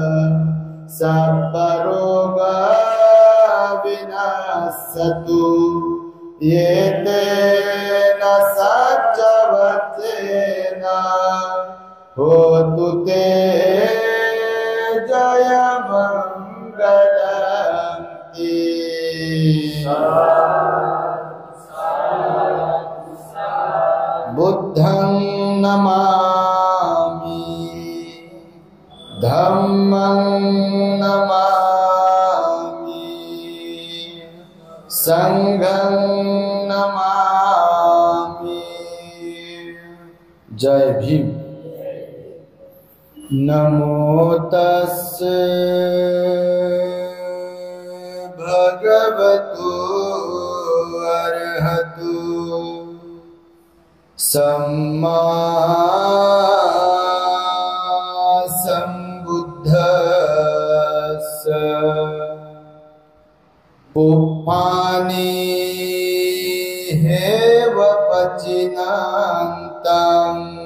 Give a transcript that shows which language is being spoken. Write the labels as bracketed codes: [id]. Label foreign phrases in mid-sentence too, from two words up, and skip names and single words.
[pi] सर्वरोग विनाशतु एतेन सच्चवचेन होतु ते जयमङ्गलम् बुद्धं नमामि धम्मं नमामि संघं नमामि। [hi] जय भीम। [pi] नमो तस्से भगवतो अर्हतो सम्मा सम्बुद्धस्स पुप्पानि हेव पचिनान्तं